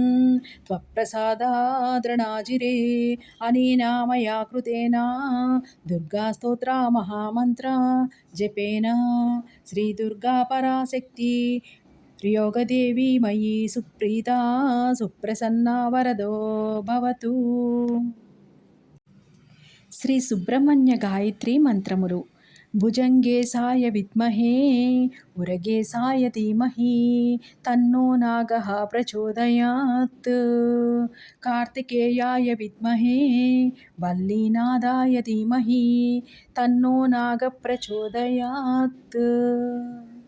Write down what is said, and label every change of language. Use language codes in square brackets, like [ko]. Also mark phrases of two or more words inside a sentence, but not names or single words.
[sa] त्वत्प्रसादादृणाजिरे अनेन मया कृतेन दुर्गास्तोत्रा महामन्त्र जपेन श्रीदुर्गा पराशक्ति योगदेवी मयि सुप्रीता सुप्रसन्ना वरदो भवतु. [te] శ్రీ సుబ్రహ్మణ్య గాయత్రి మంత్రములు. [sa] భుజంగేశాయ విద్మహే ఉరగేశాయ ధీమహి తన్నో నాగః ప్రచోదయాత్. కార్తికేయాయ విద్మహే వల్లీనాదాయ ధీమహి తన్నో నాగః ప్రచోదయాత్.